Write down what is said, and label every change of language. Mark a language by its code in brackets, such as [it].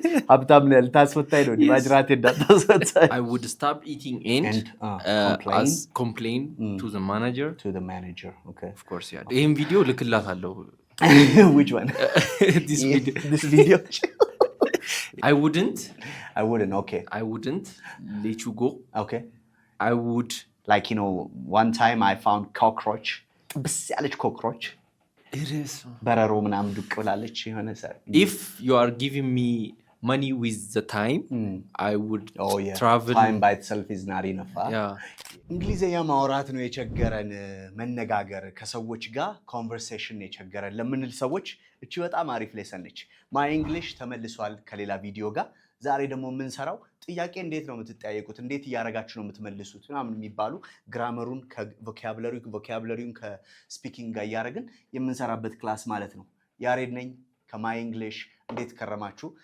[am] ሀብታም ነህ ልታስወጣኝ ነው ማጅራቴ እንዳታስወጣኝ። [en] I would stop eating and complain to the manager. Okay. Of course, yeah. [am] ይሄን ቪዲዮ ልክላታለሁ። [en] Which one? This video. I wouldn't. Okay. I wouldn't let you go. Okay. I would. Like, one time I found cockroach. [am] ብስ ያለች cockroach. [en] It is. [am] በረሮ ምናምን ዱቅ ብላለች የሆነ ሰር። [en] If you are giving me money with the time, I would travel. Time by itself is not enough. Yeah. [am] እንግሊዘኛ ማውራት ነው የቸገረን፣ መነጋገር ከሰዎች ጋር ኮንቨርሴሽን ነው የቸገረን ለምንል ሰዎች እቺ በጣም አሪፍ ሌሰን ነች። ማይ እንግሊሽ ተመልሷል ከሌላ ቪዲዮ ጋር። ዛሬ ደግሞ የምንሰራው ጥያቄ እንዴት ነው የምትጠያየቁት፣ እንዴት እያረጋችሁ ነው የምትመልሱት ምናምን የሚባሉ ግራመሩን ከቮካቡላሪውን ከስፒኪንግ ጋር እያረግን የምንሰራበት ክላስ ማለት ነው። ያሬድ ነኝ ከማይ እንግሊሽ። እንዴት ከረማችሁ?